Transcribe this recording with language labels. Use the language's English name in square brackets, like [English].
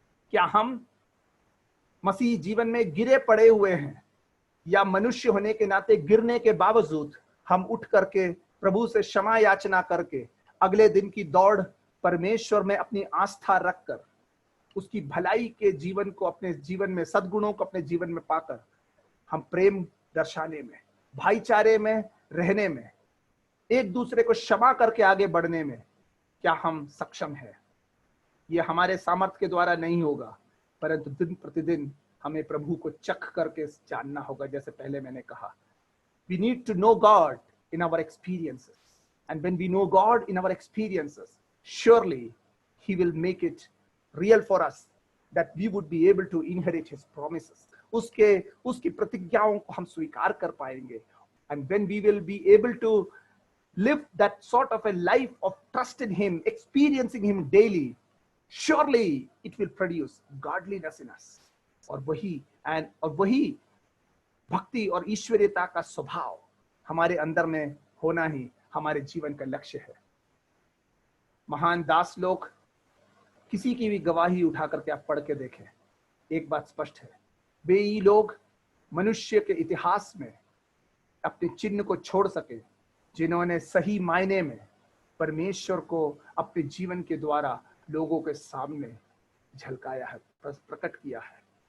[Hindi] क्या हम मसीह जीवन में गिरे पड़े हुए हैं, या मनुष्य होने के नाते गिरने के बावजूद हम उठ करके प्रभु से क्षमा याचना करके अगले दिन की दौड़ परमेश्वर में अपनी आस्था रखकर उसकी भलाई के जीवन को अपने जीवन में, सद्गुणों को अपने जीवन में पाकर हम प्रेम दर्शाने में, भाईचारे में रहने में, एक दूसरे को क्षमा करके आगे बढ़ने में क्या हम सक्षम हैं? ये हमारे सामर्थ्य के द्वारा नहीं होगा, परंतु दिन प्रतिदिन हमें प्रभु को चख करके जानना होगा। जैसे पहले मैंने कहा, [English] we need to know God in our experiences, and when we know God in our experiences, surely He will make it real for us that we would be able to inherit His promises. [Hindi] उसकी प्रतिज्ञाओं को हम स्वीकार कर पाएंगे, [English] and when we will be able to live that sort of a life of trust in Him, experiencing Him daily, surely it will produce godliness in us. [Hindi] और वही भक्ति और ईश्वरीयता का स्वभाव हमारे अंदर में होना ही हमारे जीवन का लक्ष्य है। महान दास लोग किसी की भी गवाही उठा करके आप पढ़ के देखें, एक बात स्पष्ट है, वे लोग मनुष्य के इतिहास में अपने चिन्ह को छोड़ सके जिन्होंने सही मायने में परमेश्वर को अपने जीवन के द्वारा लोगों के सामने झलकाया है, प्रकट किया है।